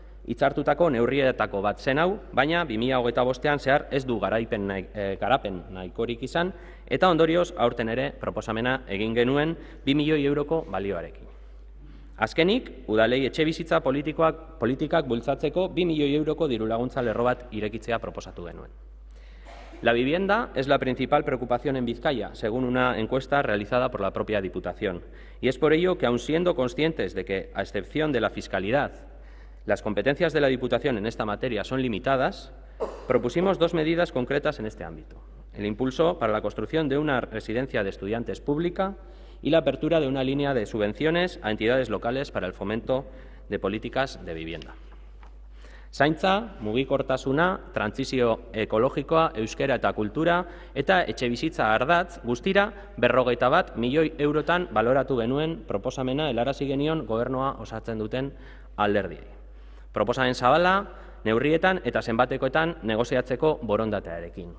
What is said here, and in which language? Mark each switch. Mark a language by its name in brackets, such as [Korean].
[Basque] Hitzartutako neurrietako bat zen hau, baina 2025ean zehar ez du garapen nahikorik izan, eta ondorioz aurten ere proposamena egin genuen 2 milioi euroko balioarekin. Azkenik, udalei etxebizitza politikak bultzatzeko 2 milioi euroko dirulaguntza lerro bat irekitzea proposatu genuen. [Spanish] La vivienda es la principal preocupación en Vizcaya, según una encuesta realizada por la propia Diputación. Y es por ello que, aun siendo conscientes de que, a excepción de la fiscalidad, las competencias de la Diputación en esta materia son limitadas, propusimos 2 medidas concretas en este ámbito. El impulso para la construcción de una residencia de estudiantes pública y la apertura de una línea de subvenciones a entidades locales para el fomento de políticas de vivienda. [Basque] Zaintza, mugikortasuna, trantsizio ekologikoa, euskera eta kultura eta etxebizitza ardatz guztira 51 milioi eurotan baloratu genuen proposamena helarazi genion gobernua osatzen duten alderdiei. Proposamen zabala, neurrietan eta zenbatekoetan negoziatzeko borondatearekin.